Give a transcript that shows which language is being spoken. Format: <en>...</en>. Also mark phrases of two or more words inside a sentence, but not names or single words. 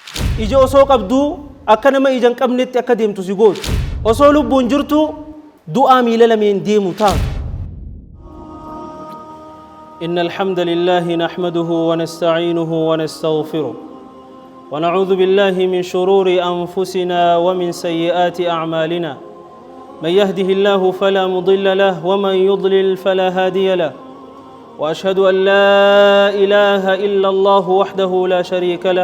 <om>ija osoo qabduu akka nama ija hin qabnetti akka deemtu si gootu osoo lubbuun jirtu du'aa miila lameen deemu taatu.</om> <ar>إن الحمد لله نحمده ونستعينه ونستغفره ونعوذ بالله من شرور أنفسنا ومن سيئات أعمالنا من يهده الله فلا مضل له ومن يضلل فلا هادي له وأشهد أن لا إله إلا الله وحده لا شريك له</ar>